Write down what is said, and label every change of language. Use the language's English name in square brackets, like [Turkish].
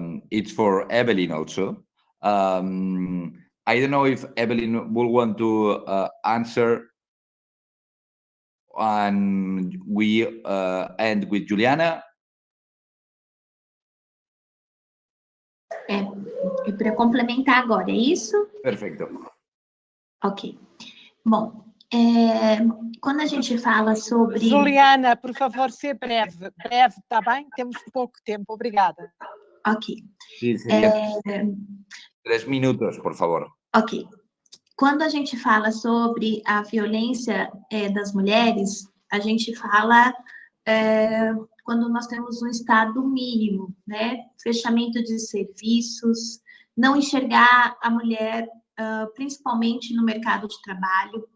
[English] It's for Evelyn also. I don't know if Evelyn will want to answer, and we end with Juliana. [Portuguese] É para complementar agora, é isso? Perfeito. Ok. Bom, quando a gente fala sobre... Juliana, por favor, ser breve. Breve, está bem? Temos pouco tempo. Obrigada. Ok. [Spanish] Sí, sería 3 minutos, por favor. [Portuguese] Ok. quando a gente fala sobre a violência das mulheres, a gente fala quando nós temos um estado mínimo, né? Fechamento de serviços, não enxergar a mulher, principalmente no mercado de trabalho.